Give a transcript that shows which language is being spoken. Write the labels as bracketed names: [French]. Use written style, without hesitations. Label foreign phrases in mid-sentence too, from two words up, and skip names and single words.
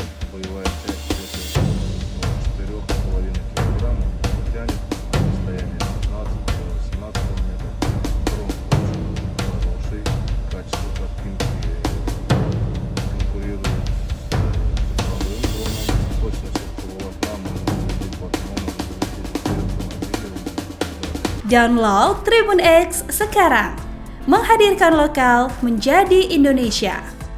[Russian] Боевая часть весит 4,5 килограмм, тянет на расстояние 15-18 метров. Дрон очень хороший, качество картинки конкурирует с цифровым дроном. Точность оптоволокна можно залететь в окно, можно залететь в автомобиле. [Indonesian] Download Tribun X sekarang, menghadirkan lokal menjadi Indonesia.